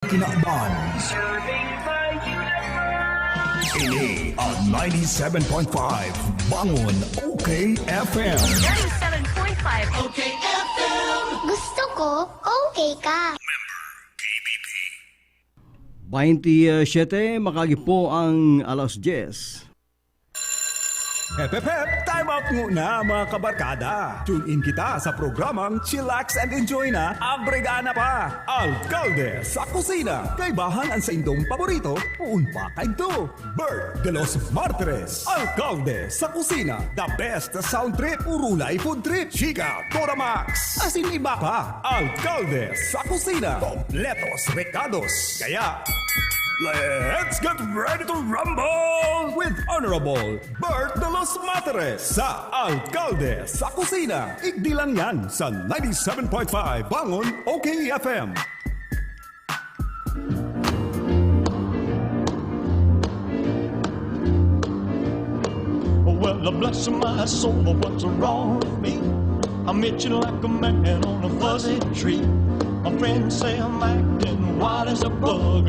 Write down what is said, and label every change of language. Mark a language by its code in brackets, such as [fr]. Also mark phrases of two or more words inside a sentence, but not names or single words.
[bik] Kinaban. Ini ang 97.5 Bangon OK FM. 97.5 OK FM. Gusto ko, okay ka. 27, makagi po ang alas 10. Hep, hep, hep! [en] Time out [bik] muna mga kabarkada. [en] Tune in [bik] kita sa programang Chillax and Enjoy na Abregana pa. Alcalde sa kusina. Kaibahan ang sa indong paborito, puun pa kayo. Bert de los Martires. Alcalde sa kusina. [en] The best sound trip, [bik] urulay [en] food trip. [bik] Chika, Toramax. Asin iba pa. Alcalde sa kusina. [es] Kompletos recados. [bik] Kaya, [en] let's get ready to rumble with Honorable Bert de los Materes sa Alcalde sa Kusina. [bik] Igdi lang yan sa 97.5 Bangon OK FM. [en] Well, bless my soul, what's wrong with me? I'm itching like a man on a fuzzy tree. My friends say I'm acting wild as a bug.